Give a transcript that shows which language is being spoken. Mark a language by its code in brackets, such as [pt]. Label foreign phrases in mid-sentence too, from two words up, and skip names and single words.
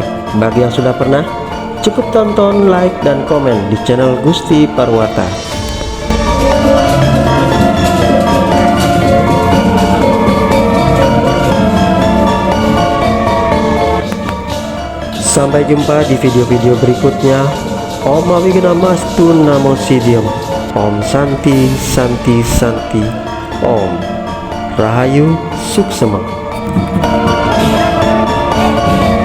[id] Bagi yang sudah pernah, cukup tonton, like, dan komen di channel Gusti Parwata. Sampai jumpa di video-video berikutnya. [sa] Om Awignamastu Namo Siddham. Om Santi Santi Santi. [ban] Om Rahayu Suksema.